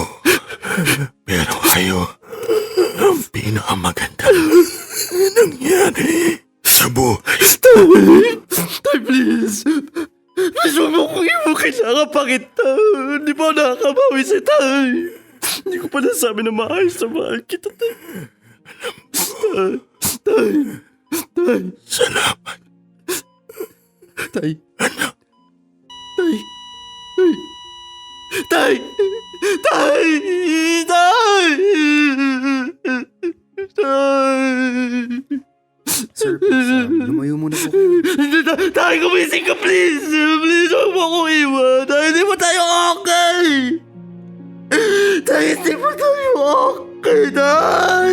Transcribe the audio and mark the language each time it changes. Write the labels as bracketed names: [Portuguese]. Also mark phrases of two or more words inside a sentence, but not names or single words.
[Filipino] Pero kayo ang pinakamagandang nangyari sa buhay. Tay, please. Please, huwag mo kong ibo. Kailangan pa kita. Hindi pa ako nakakabawi sa Tay. Hindi ko pa nasabi na maayos na mahal kita, Tay. Tay. Tay. Tay. Salamat. Tay. Tay. Tay. Tay. Tay. Tay. Tay. [English] Sir, please, [Filipino] lumayo muna po kayo. Tay, gumising ka, please. Please, huwag mo akong iwan. Tay, hindi mo tayo okay. Tay, hindi mo tayo okay. Tay.